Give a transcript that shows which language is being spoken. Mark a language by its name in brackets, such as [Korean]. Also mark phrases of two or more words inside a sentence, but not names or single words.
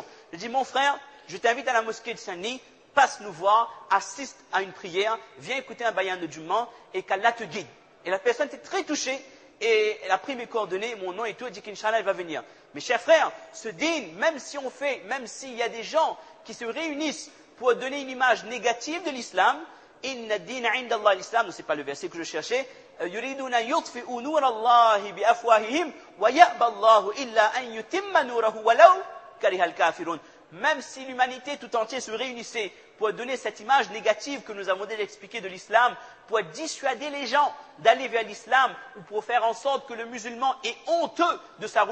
[French] Il a dit, mon frère, je t'invite à la mosquée de Saint-Denis, passe nous voir, assiste à une prière, viens écouter un bayan de Jum'ah, et qu'Allah te guide. Et la personne était très touchée, et elle a pris mes coordonnées, mon nom et tout, elle dit qu'Inch'Allah elle va venir. Mes chers frères, ce dîn, même s'il y a des gens qui se réunissent pour donner une image négative de l'islam, [Arabic] إن الدين عند الله الإسلام, [French] ce n'est pas le verset que je cherchais, [Arabic] يريدون يطفئوا نور الله بأفواههم ويأبى الله إلا أن يتم نوره ولو كره الكافرون. [French] Même si l'humanité tout entière se réunissait pour donner cette image négative que nous avons déjà expliquée de l'islam, pour dissuader les gens d'aller vers l'islam ou pour faire en sorte que le musulman est honteux de sa